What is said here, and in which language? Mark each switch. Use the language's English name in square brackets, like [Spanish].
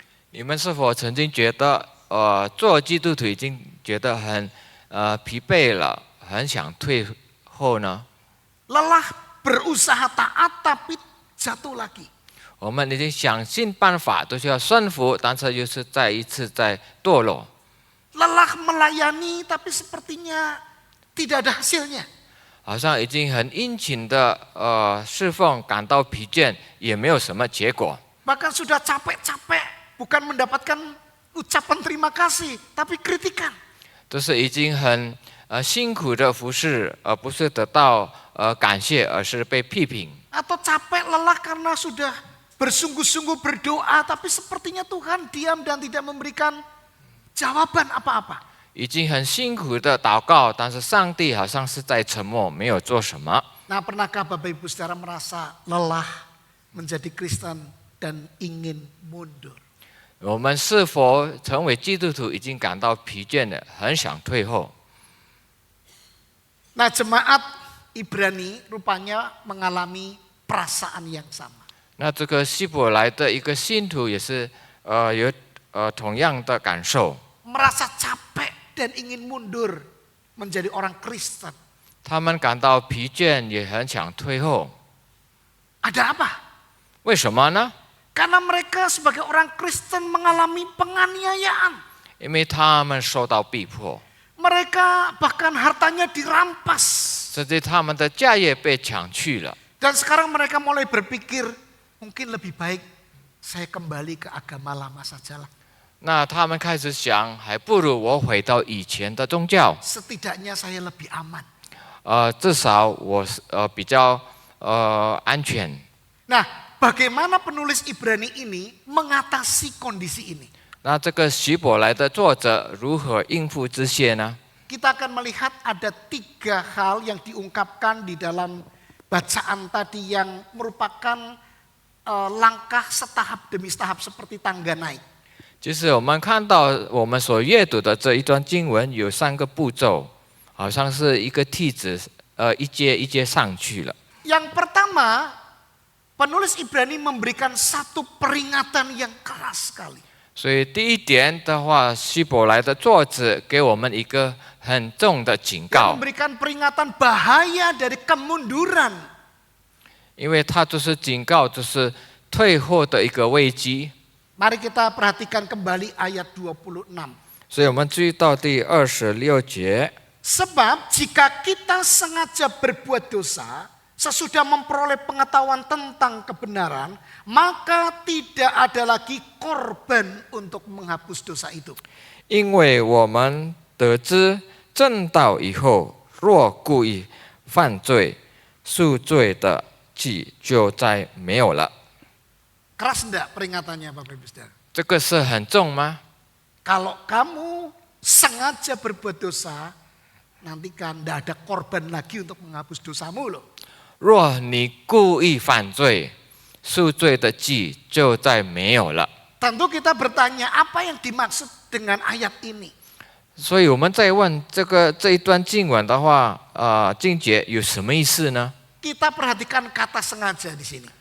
[Chinese] 你们是否曾经觉得，做基督徒已经觉得很疲惫了，很想退后呢？ [Indonesian] Lelah berusaha taat tapi jatuh lagi. [Chinese] 我们已经想尽办法都是要顺服，但是又是再一次在堕落。 [Indonesian] Lelah melayani tapi sepertinya tidak ada hasilnya. [Chinese] 好像已经很殷勤的侍奉，感到疲倦，也没有什么结果。 [Indonesian] Bahkan sudah capek-capek, bukan mendapatkan ucapan terima kasih, tapi kritikan. [Chinese] 都是已经很辛苦的服侍，而不是得到感谢，而是被批评。 [Indonesian] Atau capek lelah karena sudah bersungguh-sungguh berdoa, tapi sepertinya Tuhan diam dan tidak memberikan jawaban apa-apa. [Chinese] 已经很辛苦的祷告，但是上帝好像是在沉默，没有做什么。 [Indonesian] Nah, pernahkah Bapak Ibu Saudara merasa lelah menjadi Kristen dan ingin mundur? [Chinese] 我们是否成为基督徒已经感到疲倦了，很想退后？ [Indonesian] Nah, jemaat Ibrani rupanya mengalami perasaan yang sama. [Chinese] 那这个希伯来的一个信徒也是有同样的感受。 [Indonesian] merasa capek dan ingin mundur menjadi orang Kristen. [Chinese] 他们感到疲倦，也很想退后。 [Indonesian] Ada apa? [Chinese] 为什么呢？ [Indonesian] Karena mereka sebagai orang Kristen mengalami penganiayaan. [Chinese] 因为他们受到逼迫， [Indonesian] Mereka bahkan hartanya dirampas. [Chinese] 甚至他们的家业被抢去了。 [Indonesian] Dan sekarang mereka mulai berpikir, mungkin lebih baik saya kembali ke agama lama sajalah. [Chinese] 那他们开始想，还不如我回到以前的宗教， [Indonesian] Setidaknya saya lebih aman. [Chinese] 至少我比较安全。 [Indonesian] Nah, bagaimana penulis Ibrani ini mengatasi kondisi ini? [Chinese] 那这个希伯来的作者如何应付这些呢？ [Indonesian] Kita akan melihat ada 3 hal yang diungkapkan di dalam bacaan tadi yang merupakan langkah setahap demi setahap seperti tangga naik. [Chinese] 就是我们看到我们所阅读的这一段经文有3个步骤，好像是一个梯子，一阶一阶上去了。 [Indonesian] Yang pertama, penulis Ibrani memberikan satu peringatan yang keras sekali. [Chinese] 所以第一点的话，希伯来的作者给我们一个很重的警 [Indonesian] Yang [Chinese] 告， [Indonesian] memberikan peringatan bahaya dari kemunduran. [Chinese] 因为它就是警告，就是退后的一个危机。 [Indonesian] Mari kita perhatikan kembali ayat 26. [Chinese] 所以我们注意到第26节， [Indonesian] Sebab jika kita sengaja berbuat dosa, sesudah memperoleh pengetahuan tentang kebenaran, maka tidak ada lagi korban untuk menghapus dosa itu. [Chinese] 因为我们得知正道以后，若故意犯罪，赎罪的祭就再没有了。 [Indonesian] Keras enggak peringatannya Bapak Ibu Saudara? [Chinese] 这个是很重吗？ [Indonesian] Kalau kamu sengaja berbuat dosa, nanti kan enggak ada korban lagi untuk menghapus dosamu loh. [Chinese] 若你故意犯罪，赎罪的祭就再没有了。 [Indonesian] Tentu kita bertanya apa yang dimaksud dengan ayat ini. [Chinese] 所以我们在问这一段经文的话，经节有什么意思呢？ [Indonesian] Kita perhatikan kata sengaja di sini.